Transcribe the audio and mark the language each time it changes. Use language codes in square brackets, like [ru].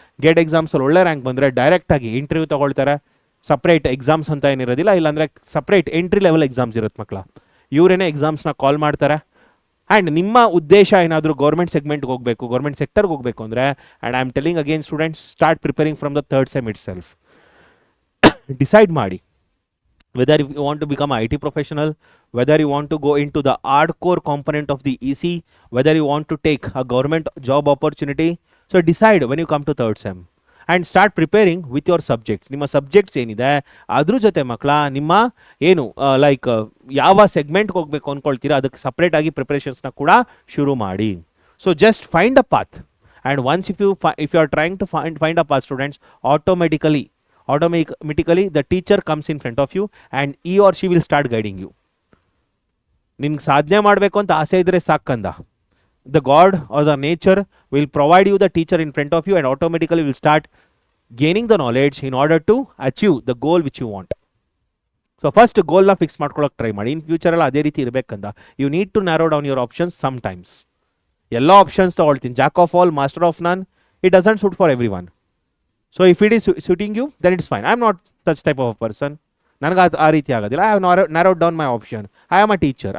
[kn] Gate ಎಕ್ಸಾಮ್ಸಲ್ಲಿ ಒಳ್ಳೆ rank ಬಂದರೆ ಡೈರೆಕ್ಟಾಗಿ ಇಂಟರ್ವ್ಯೂ ತೊಗೊಳ್ತಾರೆ. ಸಪ್ರೇಟ್ ಎಕ್ಸಾಮ್ಸ್ ಅಂತ ಏನಿರೋದಿಲ್ಲ, ಇಲ್ಲಾಂದರೆ ಸಪ್ರೇಟ್ ಎಂಟ್ರಿ ಲೆವೆಲ್ ಎಕ್ಸಾಮ್ಸ್ ಇರುತ್ತೆ ಮಕ್ಕಳ. ಇವರೇನೇ ಎಕ್ಸಾಮ್ಸ್ನ ಕಾಲ್ ಮಾಡ್ತಾರೆ. ಆ್ಯಂಡ್ ನಿಮ್ಮ ಉದ್ದೇಶ ಏನಾದರೂ ಗೌರ್ಮೆಂಟ್ ಸೆಗ್ಮೆಂಟ್ಗೆ ಹೋಗಬೇಕು, ಗೌರ್ಮೆಂಟ್ ಸೆಕ್ಟರ್ಗೆ ಹೋಗಬೇಕು ಅಂದರೆ, [en] And I am telling again students, start preparing from the third sem itself. [kn] Decide ಮಾಡಿ [en] whether you want to become an IT professional, whether you want to go into the hardcore component of the EC, whether you want to take a government job opportunity. So decide when you come to third sem and start preparing with your subjects. [kn] ನಿಮ್ಮ subjects ಏನಿದೆ ಅದ್ರ ಜೊತೆ ಮಕ್ಕಳ ನಿಮ್ಮ ಏನು like ಯಾವ ಸೆಗ್ಮೆಂಟ್ಗೆ ಹೋಗಬೇಕು ಅಂದ್ಕೊಳ್ತೀರಾ ಅದಕ್ಕೆ ಸಪ್ರೇಟಾಗಿ ಪ್ರಿಪ್ರೇಷನ್ಸ್ನ ಕೂಡ ಶುರು ಮಾಡಿ. [en] So just find a path, and once if you are trying to find a path students, automatically the teacher comes in front of you and he or she will start guiding you. [kn] ನಿನ್ಗೆ ಸಾಧನೆ ಮಾಡಬೇಕು ಅಂತ ಆಸೆ ಇದ್ದರೆ ಸಾಕಂದ, [en] the God or the nature will provide you the teacher in front of you and automatically will start gaining the knowledge in order to achieve the goal which you want. [kn] So first ಗೋಲ್ನ fix ಮಾಡ್ಕೊಳ್ಳೋಕೆ try ಮಾಡಿ. ಇನ್ ಫ್ಯೂಚರಲ್ಲಿ ಅದೇ ರೀತಿ ಇರಬೇಕಂದ [en] You need to narrow down your options sometimes. [kn] ಎಲ್ಲ options ತೊಗೊಳ್ತೀನಿ, [en] Jack of all master of none, it doesn't suit for everyone. So if it is suiting you then it's fine. I am not such type of a person. [kn] ನನಗೆ ಅದು ಆ ರೀತಿ ಆಗೋದಿಲ್ಲ. [en] I have narrowed down my option. I am a teacher.